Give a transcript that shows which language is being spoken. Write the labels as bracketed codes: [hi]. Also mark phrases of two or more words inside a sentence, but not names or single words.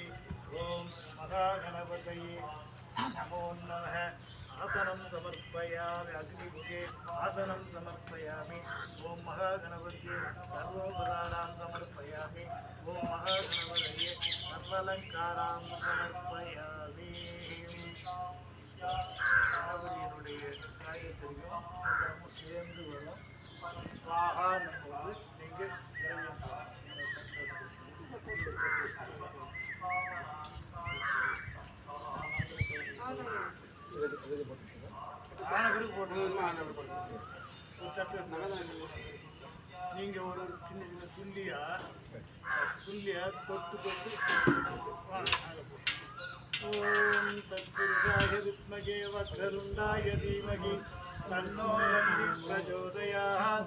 [sa] ॐ महागणपतये नमो नमः। आसनं समर्पयामि अग्निभुजे आसनं समर्पयामि। ॐ महागणपतये सर्वोपचारां समर्पयामि। ॐ महागणपतये सर्वालङ्कारां समर्पयामि। [ta] கணபதியினுடைய காயத்திரியும் சேர்ந்து வரும் சுவாகான்னு போது நீங்கள் நீங்க ஒரு சின்ன சின்ன சுள்ளியா தொட்டு தொட்டு [sa] ஓம் தத்புருஷாய வித்மகே வக்ரதுண்டாய தீமகி தன்னோ தந்தி பிரச்சோதயாத்.